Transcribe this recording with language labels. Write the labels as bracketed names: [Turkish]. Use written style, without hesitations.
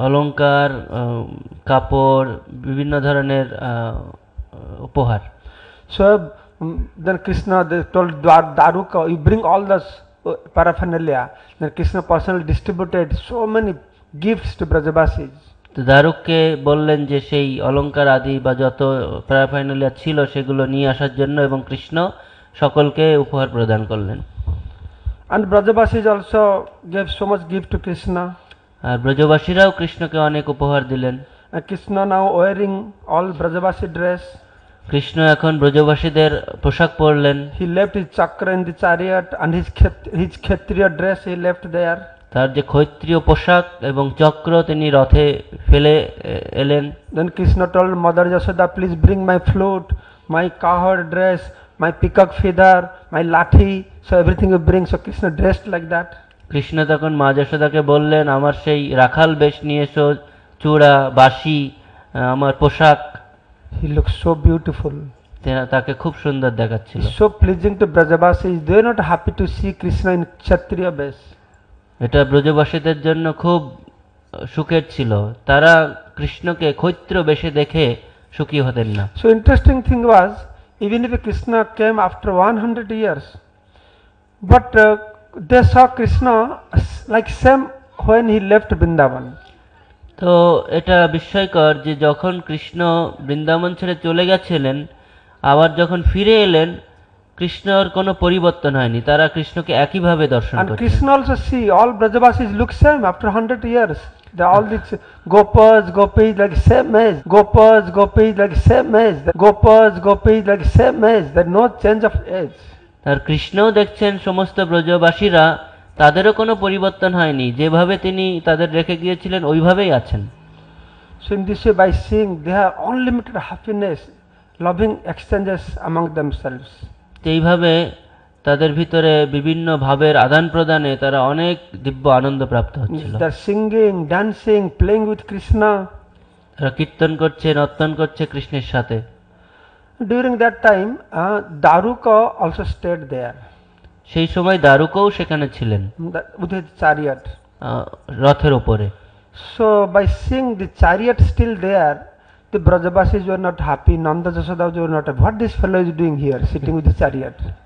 [Bangla] অলংকার, কাপড়, বিভিন্ন ধরনের উপহার। [English] So then Krishna, they told Daruka, you bring all this paraphernalia. Then Krishna personally distributed so many gifts to Brajavasis. [Bangla] তো দারুককে বললেন যে সেই অলংকার আদি বা যত প্যারাফাইনালিয়া ছিল সেগুলো নিয়ে আসার জন্য, এবং কৃষ্ণ সকলকে উপহার প্রদান করলেন। [English] And Brajavasis also gave so much gift to Krishna. [Bangla] আর ব্রজবাসীরাও কৃষ্ণকে অনেক উপহার দিলেন। [English] And Krishna now wearing all Brajavasi dress. [Bangla] Krishna এখন ব্রজবাসীদের পোশাক পরলেন। [English] He left his chakra in the chariot and his Kshatriya dress he left there. [Bangla] তার যে ক্ষত্রিয় পোশাক এবং চক্র তিনি রথে ফেলে এলেন। [English] Then Krishna told Mother Yashoda, please bring my flute. my cowherd dress, my peacock feather, my lathi, so everything you bring. So Krishna dressed like that. [Bangla] Krishna তখন মা যশোদাকে বললেন, আমার সেই রাখাল বেশ নিয়ে এসো, চূড়া, বাঁশি, আমার পোশাক। [English] He looked so beautiful, [Bangla] তাকে খুব সুন্দর দেখাচ্ছিল। [English] so pleasing to Brajavasis. They were not happy to see Krishna in Kshatriya vesh. [Bangla] এটা ব্রজবাসীদের জন্য খুব সুখের ছিল, তারা কৃষ্ণকে ক্ষত্রিয় বেশে দেখে সুখী হতেন না। [English] So interesting thing was, even if Krishna came after 100 years, but they saw Krishna like same when he left Vrindavan. [Bangla] তো এটা বিস্ময়কর যে যখন কৃষ্ণ বৃন্দাবন ছেড়ে চলে গেছিলেন, আবার যখন ফিরে এলেন, কৃষ্ণর কোনো পরিবর্তন হয়নি, তারা কৃষ্ণকে একইভাবে দর্শন [English] And [Bangla] করছেন। [English] Krishna also see all Brajavasis look same after 100 years. They all these gopas, gopis like same age. Gopas, gopis like same age. Gopas, gopis like same age. There no change of age. [Bangla] আর কৃষ্ণও দেখছেন সমস্ত ব্রজবাসীরা, তাদেরও কোনো পরিবর্তন হয়নি, যেভাবে তিনি তাদের রেখে গিয়েছিলেন ওইভাবেই আছেন। [English] So in this way, by seeing, they have unlimited happiness, loving exchanges among themselves. [Bangla] এইভাবে তাদের ভিতরে বিভিন্ন ভাবের আদান প্রদানে তারা অনেক দিব্য আনন্দ প্রাপ্ত হচ্ছিল। [English] They're singing, dancing, playing with Krishna. [Bangla] তারা কীর্তন করছে, নর্তন করছে কৃষ্ণের সাথে। [English] During that time, Daruka also stayed there [Bangla] সেই সময় দারুকও সেখানে ছিলেন [English] with his chariot. [Bangla] রথের ওপরে। [English] So by seeing the chariot still there, the Brajavasis were not happy. Nanda Jasoda were not happy. What this fellow is doing here, sitting with the chariot?